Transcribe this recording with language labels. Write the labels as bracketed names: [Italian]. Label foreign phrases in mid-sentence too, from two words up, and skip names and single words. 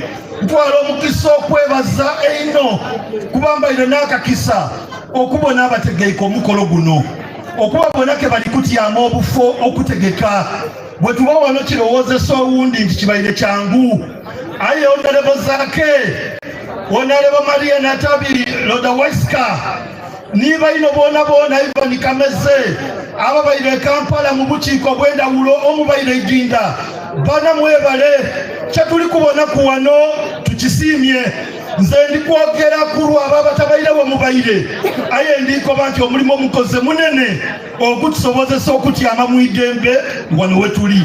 [Soga] Ntwala omukisa okwebaza eno kubambaire n'akakisa okubona abategeeka omukolo guno, okuba bonna ke bali kutyamu obufo okutegeka. Bwe tuba wano kirowoozesa owundi nti kibaire kyangu, aye Honorable Zaake, Honorable Maria Natabi, Loda Weska, niba ino boona Ivan Kameze ababaire Kampala mu bukiiko bw'endawulo omubaire Jinja bana mwebale kyetuli kubona ku wano tukisiimye. Nze ndikwogera ku lwabo abatabaire mubaire, aye ndikoba nti omulimu omukoze munene ogutusobozesa okutyama mu idembe wano we tuli.